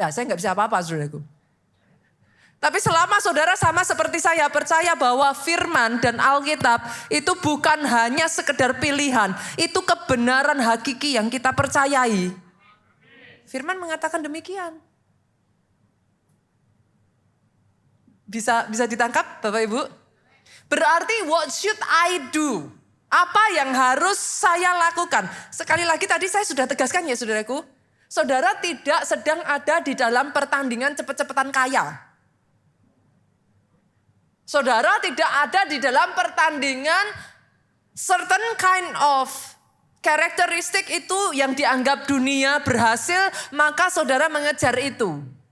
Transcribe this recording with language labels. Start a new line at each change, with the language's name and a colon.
Indonesian: Ya saya gak bisa apa-apa saudaraku. Tapi selama saudara sama seperti saya percaya bahwa firman dan Alkitab itu bukan hanya sekedar pilihan. Itu kebenaran hakiki yang kita percayai. Firman mengatakan demikian. Bisa ditangkap Bapak Ibu? Berarti
English: what should I do?
Indonesian: Apa yang harus saya lakukan? Sekali lagi tadi saya sudah tegaskan ya saudaraku. Saudara tidak sedang ada di dalam pertandingan cepet-cepetan kaya. Saudara tidak ada di dalam pertandingan
English: certain kind of
Indonesian: karakteristik itu yang dianggap dunia berhasil, maka saudara mengejar itu.